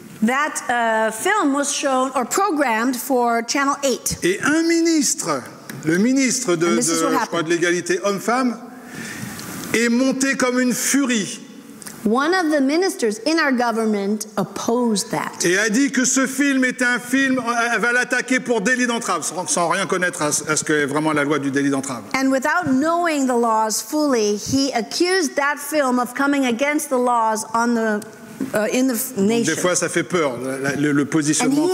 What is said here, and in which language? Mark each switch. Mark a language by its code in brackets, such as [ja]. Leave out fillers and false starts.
[en] That film was shown or programmed for Channel 8. [fr] Et un ministre, le ministre [en] And this is what [fr] je crois, de l'égalité homme-femme, est monté comme une furie [en] One of the ministers in our government opposed that. [fr] et a dit que ce film était un film, elle va l'attaquer pour délit d'entrave, sans rien connaître à ce qu'est vraiment la loi du délit d'entrave. [en] And without knowing the laws fully, he accused that film of coming against the laws on the in the nation. [fr] Des fois, ça fait peur, le positionnement